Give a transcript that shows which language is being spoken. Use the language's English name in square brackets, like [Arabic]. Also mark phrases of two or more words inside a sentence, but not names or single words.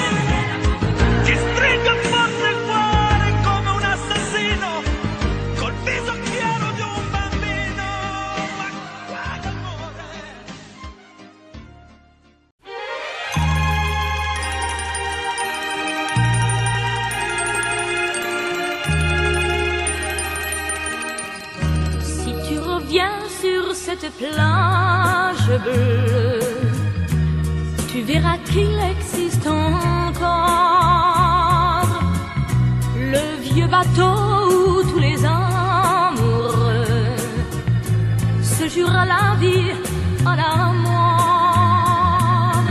[Italian] Che stringa forte il cuore come un assassino col viso chiaro di un bambino. Ma quale amore? [French] Si tu reviens sur cette plage bleue, tu verras qu'il existe encore le vieux bateau où tous les amoureux se à la moindre.